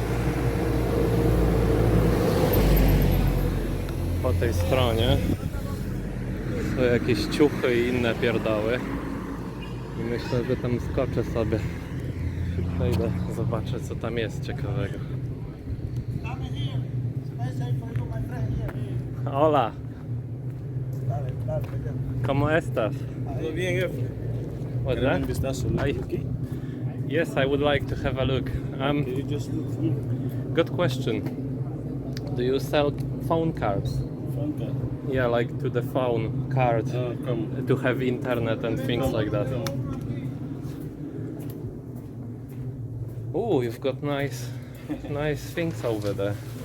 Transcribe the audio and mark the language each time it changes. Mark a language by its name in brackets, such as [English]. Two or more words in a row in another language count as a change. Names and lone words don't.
[Polish] Po tej stronie są jakieś ciuchy i inne pierdoły. I myślę, że tam skoczę sobie. Przejdę, zobaczę co tam jest ciekawego. [Spanish] Hola. ¿Cómo estás? Todo bien, jefe. [English] What's [Spanish] ¿Quieres un [English] that? [Spanish] vistazo? [English] I- Yes, I would like to have a look. You just look through. Good question. Do you sell phone cards? Phone card. Yeah, like to the phone card Come. to have internet and things like that. Oh, you've got nice things over there.